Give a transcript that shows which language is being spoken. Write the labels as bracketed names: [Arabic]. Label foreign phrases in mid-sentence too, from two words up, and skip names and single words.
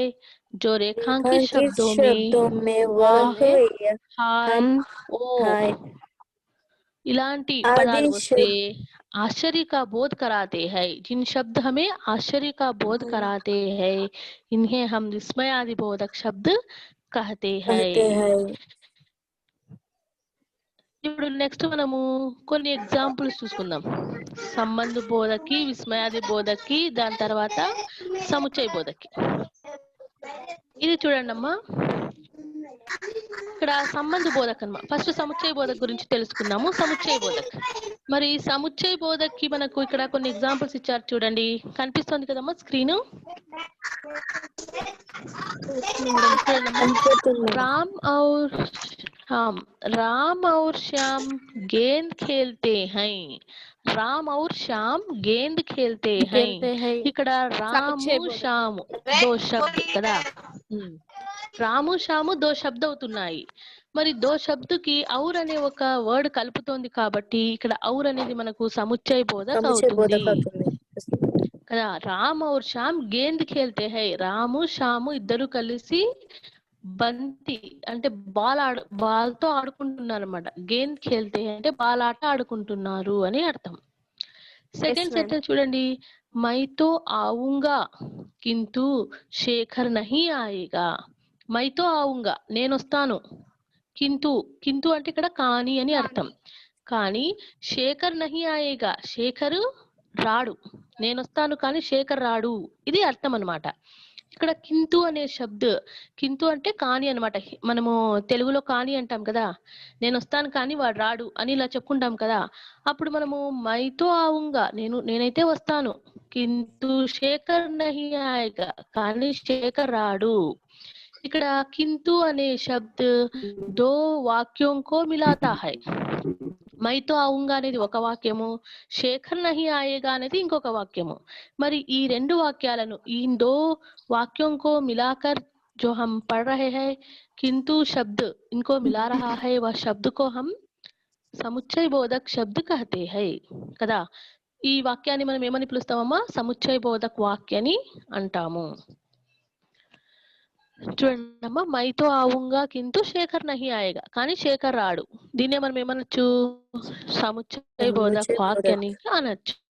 [Hindi] जो रेखांकित शब्दों में वाह, हाय, ओ [Telugu] ఇలాంటి పదాలు వస్తే [Hindi] आश्चर्य का बोध कराते हैं. जिन शब्द हमें आश्चर्य का बोध कराते हैं इन्हें हम विस्मयादि बोधक शब्द कहते हैं. [Telugu] ఇప్పుడు నెక్స్ట్ మనము కొన్ని ఎగ్జాంపుల్స్ చూసుకుందాం. సంబంధ బోధకి, విస్మయాది బోధకి, దాని తర్వాత సముచ్చయ బోధకి. ఇది చూడండి అమ్మా. ఇక్కడ సంబంధ బోధక్ అన్నమాట. ఫస్ట్ సముచ్చయ బోధక్ గురించి తెలుసుకుందాము. సముచ్చయ బోధక్. మరి సముచ్చయ బోధక్ కి మనకు ఇక్కడ కొన్ని ఎగ్జాంపుల్స్ ఇచ్చారు చూడండి. కనిపిస్తుంది కదమ్మా స్క్రీన్. [Hindi] राम और श्याम गेंद खेलते हैं. రామ్ और श्याम गेंद खेलते हैं. [Telugu] ఇక్కడ రాము శ్యాము [Hindi] दो शब्द [Telugu] కదా. రాము శ్యాము [Hindi] दो शब्द [Telugu] అవుతున్నాయి. మరి దో శబ్దకి ఔర్ అనే ఒక వర్డ్ కలుపుతోంది కాబట్టి ఇక్కడ ఔర్ అనేది మనకు సముచ్చయ బోధక్ అవుతుంది కదా. [Hindi] రామ్ और శ్యామ్ गेंद खेलते है. [Telugu] రాము శ్యాము ఇద్దరు కలిసి బంతి అంటే బాల్ తో ఆడుకుంటున్నారు అన్నమాట. [Hindi] गेंद खेलते [Telugu] అంటే బాల్ ఆట ఆడుకుంటున్నారు అని అర్థం. సెకండ్ ma'am. [Hindi] సెంటెన్స్ చూడండి. मैं तो आऊँगा किंतु शेखर नहीं आएगा. मैं तो आऊँगा [Telugu] నేను వస్తాను. కింటూ కింటూ అంటే ఇక్కడ కానీ అని అర్థం. కానీ [Hindi] शेखर नहीं आएगा [Telugu] శేఖర్ రాడు. నేను వస్తాను కానీ శేఖర్ రాడు. ఇది అర్థం అన్నమాట. ఇక్కడ కింతు అనే కింతు అంటే కానీ అన్నమాట. మనము తెలుగులో కానీ అంటాం కదా. నేను వస్తాను కానీ వాడు రాడు అని ఇలా చెప్పుకుంటాం కదా. అప్పుడు మనము [Hindi] मैं तो आऊँगा [Telugu] నేనైతే వస్తాను. [Hindi] किंतु शेखर नहीं आएगा [Telugu] కానీ శేఖర్ రాడు. [Hindi] ఇక్కడ కింతు అనే शब्द दो वाक्यों को मिलाता है. मैं तो आऊँगा [Telugu] అనేది ఒక వాక్యము, [Hindi] शेखर नहीं आएगा [Telugu] అనేది ఇంకొక వాక్యము. మరి ఈ రెండు వాక్యాలను ఈ [Hindi] దో वाक्यों को मिलाकर जो हम पढ़ रहे हैं किंतु शब्द इनको मिला रहा है वह शब्द को हम समुच्चय बोधक शब्द कहते हैं కదా. [Telugu] ఈ వాక్యాన్ని మనం ఏమని పిలుస్తామమ్మా? సముచ్చయ బోధక వాక్యాన్ని అంటాము. చూడండమ్మా, [Hindi] मैं तो आऊँगा किंतु शेखर नहीं आएगा [Telugu] కానీ శేఖర్ రాడు. దీన్నే మనం ఏమనొచ్చు? సముచ్చయ బోధక వాక్యాన్ని అనొచ్చు.